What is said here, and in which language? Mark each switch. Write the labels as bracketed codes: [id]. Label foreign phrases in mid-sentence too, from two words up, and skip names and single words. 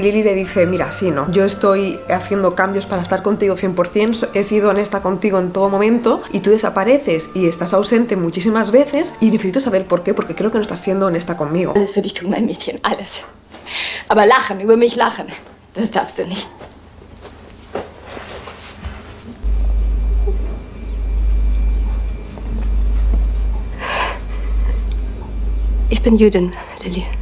[es] Lily le dice: mira, sí, no, yo estoy haciendo cambios para estar contigo 100%, he sido honesta contigo en todo momento y tú desapareces y estás ausente muchísimas veces y necesito saber por qué, porque creo que no estás siendo honesta conmigo. [de] Alles für dich tun, mein Mädchen, alles. Aber lachen, über mich lachen, das darfst du nicht. Ich bin Jüdin, Lily.